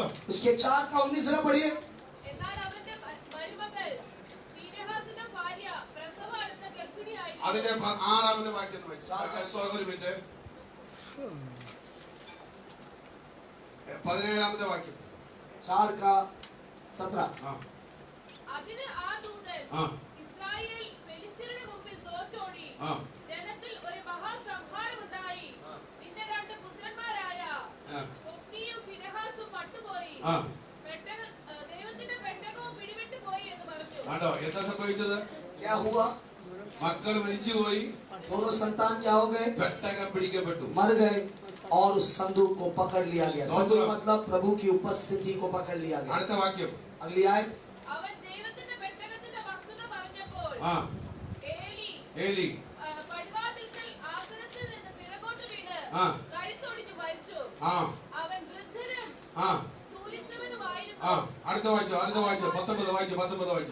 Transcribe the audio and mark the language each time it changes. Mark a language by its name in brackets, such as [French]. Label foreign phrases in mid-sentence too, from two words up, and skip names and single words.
[Hindi] उसके 4 का 19 में पढ़िए। [Malayalam] അതിന്റെ 6ാമത്തെ വാക്യം വായിച്ചു ഒരു മിനിറ്റ് 17ാമത്തെ വാക്യം [Hindi] 4 का 17 [Malayalam] അതിന് ആ ദൂതൻ ഇസ്രായേൽ ഫെലിസ്ത്യരുടെ മുമ്പിൽ തോറ്റോടി ജനത്തിൽ ഒരു മഹാസംഹാരമുണ്ടായി നിന്റെ 2 പുത്രന്മാരായ ഹൊഫ്നിയും ഫിനെഹാസും പട്ടുപോയി ദൈവത്തിന്റെ പെട്ടകവും പിടിവിട്ടു പോയി എന്ന് പറഞ്ഞു ആണ്ടോ എന്താ സംഭവിച്ചത് [Hindi] क्या हुआ? [Malayalam] മക്കൾ മരിച്ചുപോയി [Hindi] दोनों संतान क्या हो गए? [Malayalam] പെട്ടകം പിടിക്കപ്പെട്ടു [Hindi] मर गए और उस संदूक को पकड़ लिया गया। संदूक मतलब प्रभु की उपस्थिति को पकड़ लिया गया। [Malayalam] അടുത്ത വാക്യം [Hindi] अगली आयत। [Malayalam] അവൻ ദൈവത്തിന്റെ പെട്ടകത്തിന്റെ വസ്തുത പറഞ്ഞപ്പോൾ ഏലി പടിവാതിൽക്കൽ ആസനത്തിൽ നിന്ന് പിറകോട്ട് വീണ് കഴുത്തൊടിഞ്ഞു മരിച്ചു. അവൻ വൃദ്ധനും സ്ഥൂലിച്ചവനുമായിരുന്നു. അടുത്ത വായിച്ചോ 19 വായിച്ചോ